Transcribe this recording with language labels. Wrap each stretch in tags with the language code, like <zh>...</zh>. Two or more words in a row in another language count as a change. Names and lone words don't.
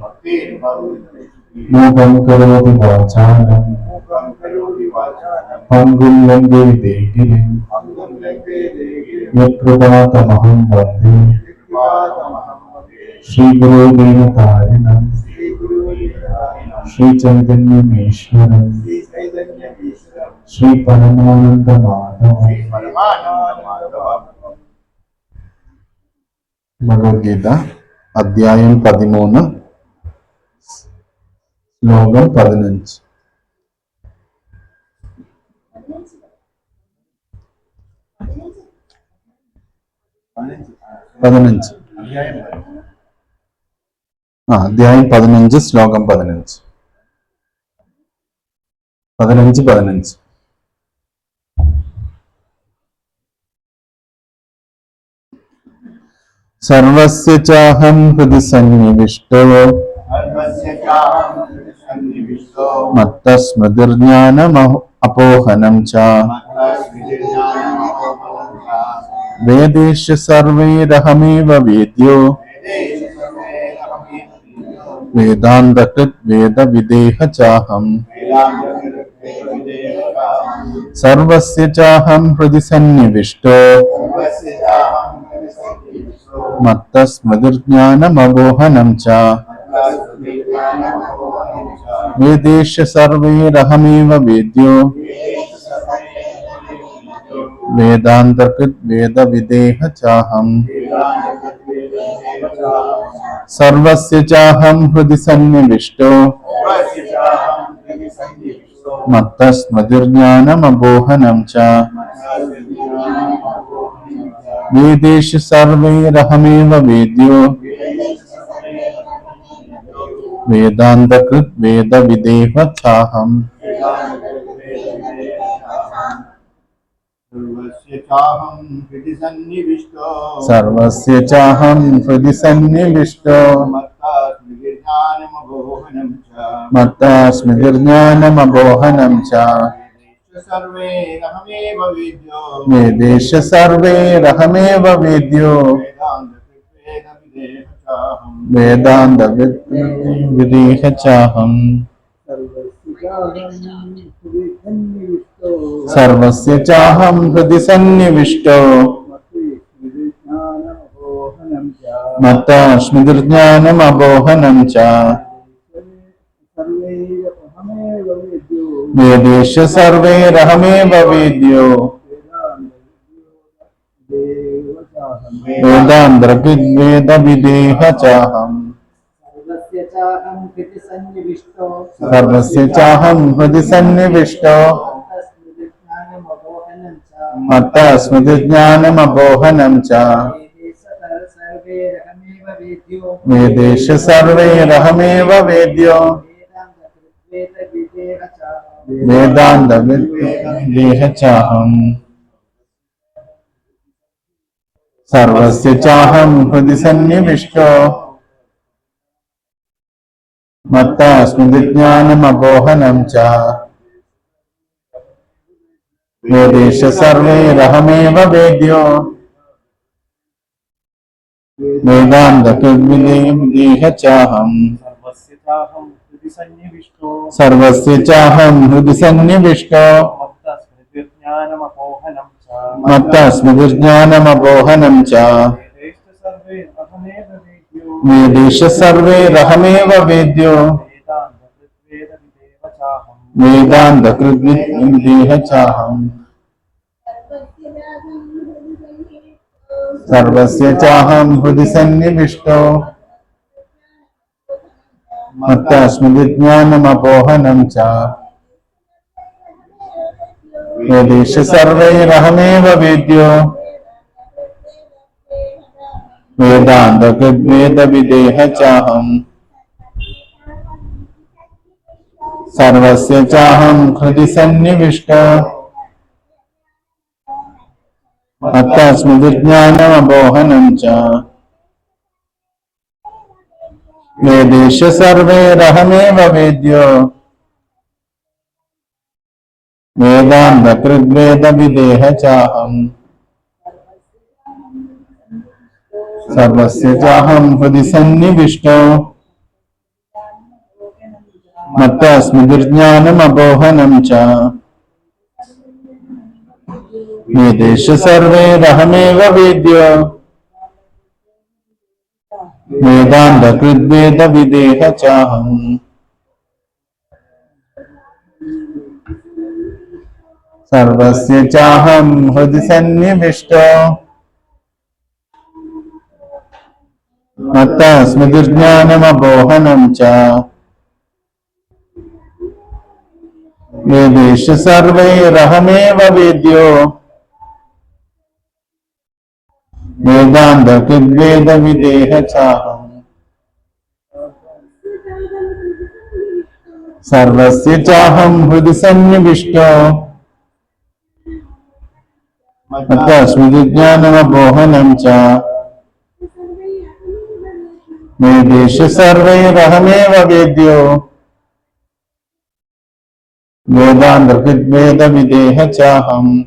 <sa>मूकं करोति वाचालं पङ्गुं लङ्घयते गिरिं यत्कृपातमहं वन्दे श्रीगुरुदीनतारिणं श्रीचैतन्यमीश्वरं श्रीपरमानन्दमाधवं।</sa> <ml>ഭഗവത്ഗീത അധ്യായം 13 ശ്ലോകം 15. അധ്യായം 15 ശ്ലോകം 15.</ml> <sa>സർവസ്യ ചാഹം ഹൃദി സന്നിവിഷ്ടോ മത്തസ്മൃതിർജ്ഞാനം അപോഹനം ച വേദേഷു സർവൈരഹമേവ വേദ്യോ വേദാന്തകൃത് വേദവിദേഹ ചാഹം. സർവസ്യ ചാഹം ഹൃദി സന്നിവിഷ്ടോ മത്തസ്മൃതിർജ്ഞാനമപോഹനം ച വേദേഷു സർവൈരഹമേവ വേദ്യോ വേദാന്തകൃത് വേദവിദേഹ ചാഹം. സർവസ്യ ചാഹം ഹൃദി സന്നിവിഷ്ടോ മത്തസ്മൃതിർജ്ഞാനമപോഹനം ച വേദേഷു സർവൈരഹമേവ വേദ്യോ വേദാന്തകൃത് വേദവിദേഹ ചാഹം. സർവസ്യ ചാഹം ഹൃദി സന്നിവിഷ്ടോ മത്തസ്മൃതിർജ്ഞാനമപോഹനം ച വേദേഷു സർവൈരഹമേവ വേദ്യോ വേദാന്തവിദേഹ ചാഹം. സർവസ്യ ചാഹം ഹൃദി സന്നിവിഷ്ടോ മത്തസ്മൃതിർജ്ഞാനമപോഹനം ച വേദേഷു സർവൈരഹമേവ വേദ്യോ വേദാന്തകൃത് വേദവിദേഹ ചാഹം. സർവസ്യ ചാഹം ഹൃദി സന്നിവിഷ്ടോ മത്തസ്മൃതിർജ്ഞാനമപോഹനം ച വേദേഷു സർവൈരഹമേവ വേദ്യോ വേദാന്തവിദേഹ ചാഹം. സർവസ്യ ചാഹം ഹൃദി സന്നിവിഷ്ടോ മത്തസ്മൃതിർജ്ഞാനമപോഹനം ച വേദേഷു സർവൈരഹമേവ വേദ്യോ വേദാന്തകൃത് വേദവിദേഹ ചാഹം. സർവസ്യ ചാഹം ഹൃദി സന്നിവിഷ്ടോ മത്തസ്മൃതിർജ്ഞാനമപോഹനം ച വേദേഷു സർവൈരഹമേവ വേദ്യോ വേദാന്തകൃത് വേദവിദേഹ ചാഹം. സർവസ്യ ചാഹം ഹൃദി സന്നിവിഷ്ടോ മത്തസ്മൃതിജ്ഞാനമപോഹനം ച വേദേഷ സർവൈരഹമേവ വേദ്യോ വേദാന്തകൃദ്വേദവിദേഹ ചാഹം സർവസ്യ ചാഹം ഹൃദി സന്നിവിഷ്ട മത്തസ്മൃതിജ്ഞാനമപോഹനം ച വേദേഷ സർവൈരഹമേവ വേദ്യോ വേദാന്തകൃദ്വേദവിദേഹ ചാഹം സർവസ്യ ചാഹം ഹൃദി സന്നിവിഷ്ടോ മത്തസ്മൃതിജ്ഞാനമപോഹനം ച വേദേഷ സർവൈരഹമേവ വേദ്യോ വേദാന്തകൃദ്വേദവിദേഹ ചാഹം സർവസ്യ ചാഹം ഹൃദി സന്നിവിഷ്ടോ മത്തസ്മൃതിജ്ഞാനമപോഹനം ച വേദേഷ സർവൈരഹമേവ വേദ്യോ വേദാന്തകൃദ്വേദവിദേഹ ചാഹം സർവസ്യ ചാഹം ഹൃദി സന്നിവിഷ്ടോ മത്തസ്മൃതിജ്ഞാനമപോഹനം ച വേദേഷ സർവൈരഹമേവ വേദ്യോ വേദാന്തകൃദ്വേദവിദേഹ ചാഹം</sa>